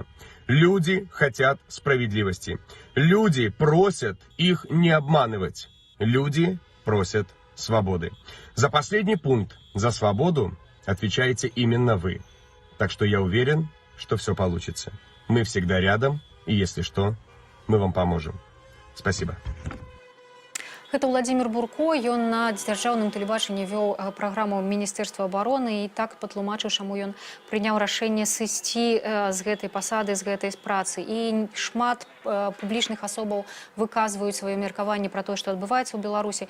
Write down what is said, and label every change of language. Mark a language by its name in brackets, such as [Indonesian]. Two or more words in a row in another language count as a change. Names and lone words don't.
[Russian] Люди хотят справедливости. Люди просят их не обманывать. Люди просят свободы. За последний пункт, за свободу, отвечаете именно вы. Так что я уверен, что все получится. Мы всегда рядом, и если что, мы вам поможем. Спасибо. [Belarusian] Гэта Владимир Бурко, ён на дзяржаўным тэлебачанні вёў праграму Міністэрства абароны і так патлумачыў, чаму ён прыняў рашэнне сысці з гэтай пасады, з гэтай працы. І шмат публічных асобаў выказваюць сваё меркаванне пра тое, што адбываецца ў Беларусі.